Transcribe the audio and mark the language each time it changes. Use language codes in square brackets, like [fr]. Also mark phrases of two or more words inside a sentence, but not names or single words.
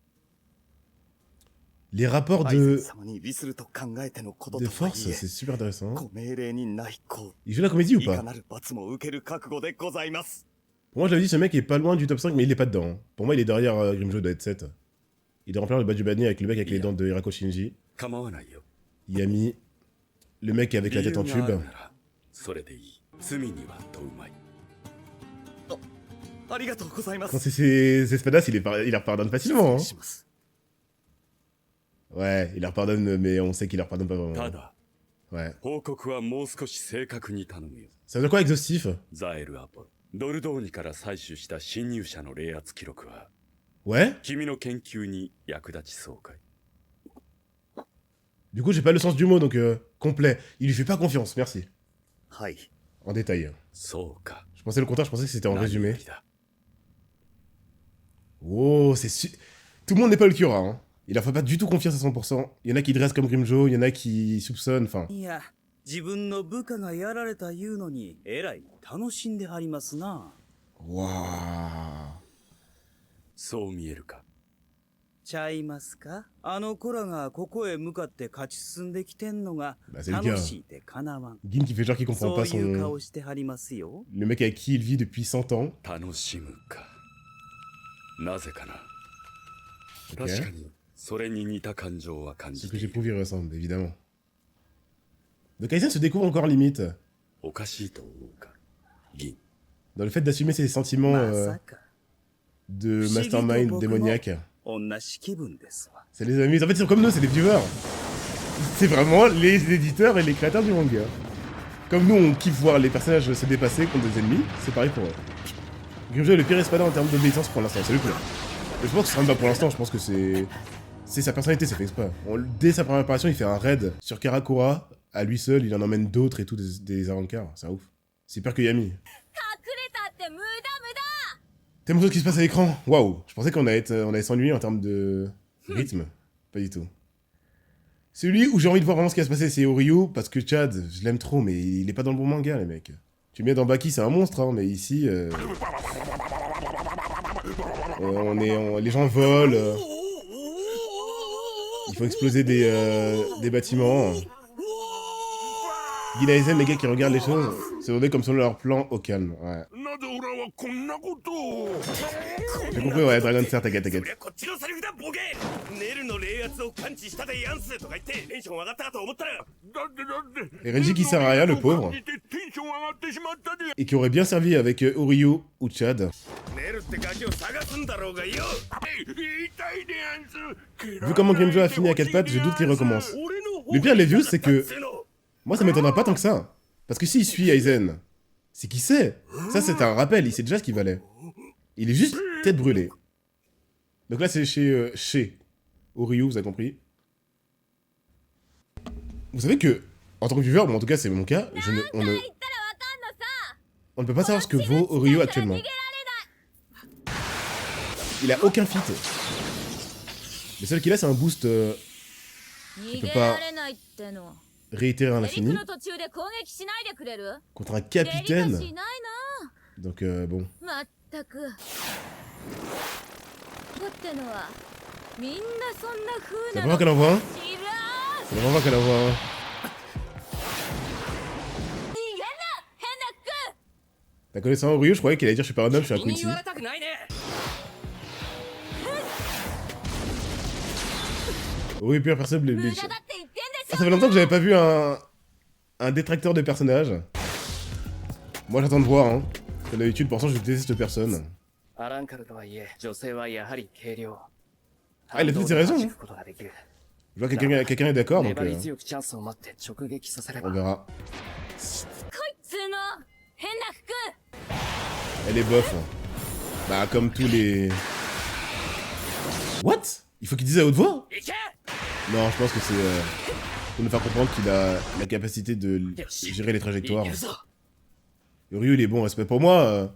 [fr] Les rapports de force, c'est super intéressant. Il joue la comédie ou pas? Pour moi, je l'avais dit, ce mec est pas loin du top 5, mais il est pas dedans. Pour moi, il est derrière Grimjo de Headset. Il doit remplir le bas du panier avec le mec avec les dents de Hirako Shinji. [ja] 構わないよ。 [fr] Yami, le mec avec la [ja] 理 [fr] tête [ja] 由 [fr] en [ja] がある [fr] tube. [ja] ならそれでいい。罪には問うまい。ありがとうございま [fr] Quand [ja] す。 [fr] c'est ses espadas, il leur pardonne facilement. Hein. [ja] します。 [fr] Ouais, il leur pardonne, mais on sait qu'il leur pardonne pas [ja] た [fr] vraiment. [ja] だ、 [fr] Ouais. [ja] 報告はもう少し正確に頼むよ。 [fr] Ça veut dire quoi exhaustif? [ja] ザエル・アポロ。ドルドーニから採取した侵入者の冷圧記録は、 [fr] Ouais. [ja] 君の研究に役立ちそうかい。 [fr] Du coup, j'ai pas le sens du mot, donc complet. Il lui fait pas confiance, merci. [ja] はい。 [fr] En détail. [ja] そうか。 [fr] Je pensais le contraire, je pensais que c'était en [ja] 何よ [fr] résumé. [ja] りだ。 [fr] Oh, tout le monde n'est pas le Kyura, hein. Il leur fait pas du tout confiance à 100%. Il y en a qui dressent comme Grimjo, il y en a qui soupçonnent, enfin... [ja] いや、自分の部下がやられたいうのに、えらい楽しんではりますな。 Waouh. そう見えるか。ちゃいますか？あの子らがここへ向かって勝ち進んできてんのが [fr] Bah, c'est le [ja] 楽 [fr] gars. [ja] しいてかなわん。 [fr] Gin qui fait genre qu'il comprend [ja] そ [fr] pas [ja] ういう [fr] son... [ja] 顔してはりますよ。 [fr] Le mec avec qui il vit depuis 100 ans. [ja] 楽しむか。なぜかな。 [fr] Ok. [ja] 確かに、それに似た感情は感 [fr] Ce [ja] じ [fr] que [ja] てい [fr] j'éprouve, [ja] る。 [fr] il ressemble, évidemment. Donc Aizen se découvre encore limite. [ja] おかしいと思うか。銀。 [fr] Dans le fait d'assumer ses sentiments [ja] まさか、 [fr] de [ja] 不思議と [fr] mastermind [ja] 僕も [fr] démoniaque. [ja] 同じ気分ですわ。 [fr] C'est les amis. En fait, ils sont comme nous, c'est des viewers. C'est vraiment les éditeurs et les créateurs du manga. Comme nous, on kiffe voir les personnages se dépasser contre des ennemis, c'est pareil pour eux. Grimjo est le pire espadin en termes d'obéissance pour l'instant, c'est le pire. Mais je pense que ce sera même pas pour l'instant, je pense que c'est sa personnalité, c'est fait exprès. Dès sa première apparition, il fait un raid sur Karakura, à lui seul, il en emmène d'autres et tout, des Arankars, c'est un ouf. C'est pire que Yami. [ja] 隠れたって無駄無駄。 [fr] Tellement de choses qui se passent à l'écran. Waouh, je pensais qu'on allait s'ennuyer en termes de rythme. Pas du tout. Celui où j'ai envie de voir vraiment ce qui va se passer, c'est Oryu, parce que Chad, je l'aime trop, mais il est pas dans le bon manga, les mecs. Tu mets dans Baki, c'est un monstre, hein, mais ici... les gens volent. Il faut exploser des bâtiments. Gin Aizen, les gars qui regardent les choses, c'est donné comme selon leur plan au calme. Ouais. J'ai compris, ouais, Dragon Star, t'inquiète, t'inquiète. [ja] こっちのセリフだボケネルの冷圧を感知したでやんすとか言ってテンション上がったかと思ったらだって [fr] Et Renji qui sert à rien, le pauvre. [ja] テンション上がってしまったで [fr] Et qui aurait bien servi avec Oryu ou Chad. [ja] ネルってガキを探すんだろうがよ言いたいでやんす [fr] Vu comment Grimjo a fini à 4 pattes, je doute qu'il recommence. Le pire, les views, c'est que... Moi, ça m'étonnera pas tant que ça. Parce que s'il suit Aizen, c'est qu'il sait. Ça, c'est un rappel, il sait déjà ce qu'il valait. Il est juste tête brûlée. Donc là, c'est chez Oryu, vous avez compris. Vous savez que, en tant que viewer, bon, en tout cas, c'est mon cas, on ne peut pas savoir ce que vaut Oryu actuellement. Il a aucun fit. Le seul qu'il a, c'est un boost... [ja] 逃げられないっての。 [fr] réitérer à [ja] エリク [fr] l'infini [ja] の途中で攻撃しないでくれる？ [fr] contre un [ja] デリカ [fr] capitaine. [ja] シーない [fr] Donc bon. [ja] な。まったく。こってのはみんなそんな風 [fr] C'est [ja] な [fr] la première [ja] の。 [fr] fois qu'elle en voit un. [ja] 知らん。 [fr] C'est la première fois qu'elle en voit un. [ja] 逃げんな変な服。 [fr] La connaissant Oryu, je croyais qu'il allait dire je suis pas un homme, je suis un [ja] 気に [fr] Quincy. [ja] 言われたくないね [fr] Oryu pure personne blé. [ja] 無駄だって言ってんで [fr] Ah, [ja] し [fr] ça fait longtemps que j'avais pas vu un détracteur de personnage. Moi j'attends de voir, hein. Comme d'habitude, pour l'instant je déteste personne. [ja] アランカルとはいえ女性はやはり軽量 [fr] Ah, il a peut-être ses raisons, hein. Je vois que quelqu'un est d'accord, donc [ja] 粘り強くチャンスを待って直撃させれ [fr] on [ja] ば [fr] verra. [ja] ょ。こいつの変な服。 [fr] Elle est bof. Hein. Bah, comme tous les... [en] What? [fr] Il faut qu'il dise à haute voix? [ja] いけ [fr] Non, je pense que c'est pour nous faire comprendre qu'il a la capacité de gérer les trajectoires. [ja] いけるぞ [fr] Ryu, il est bon, respect pour moi.